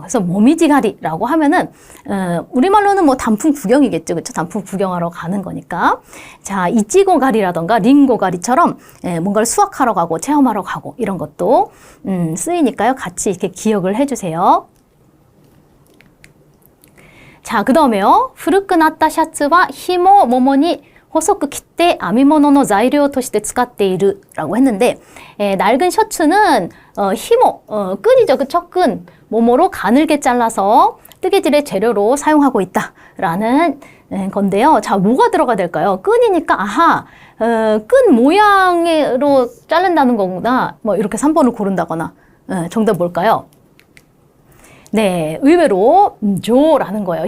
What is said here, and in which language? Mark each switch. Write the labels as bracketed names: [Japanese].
[Korean] 그래서 모미지 가리라고 하면은 우리말로는 뭐 단풍 구경이겠죠. 그렇죠? 단풍 구경하러 가는 거니까. 자, 이치고 가리라던가 링고 가리처럼 뭔가를 수확하러 가고 체험하러 가고 이런 것도 쓰이니까요. 같이 이렇게 기억을 해주세요. 자, 그 다음에요. [Japanese] 古くなったシャツは紐をももに細く切って編み物の材料として使っている [Korean] 라고 했는데 낡은 셔츠는 히모, 끈이죠. 그쵸? 끈. 모모로 가늘게 잘라서 뜨개질의 재료로 사용하고 있다라는 건데요. 자, 뭐가 들어가 될까요? 끈이니까 아하, 끈 모양으로 자른다는 거구나. 뭐 이렇게 3번을 고른다거나. 정답 뭘까요? 네, 의외로 조라는 거예요.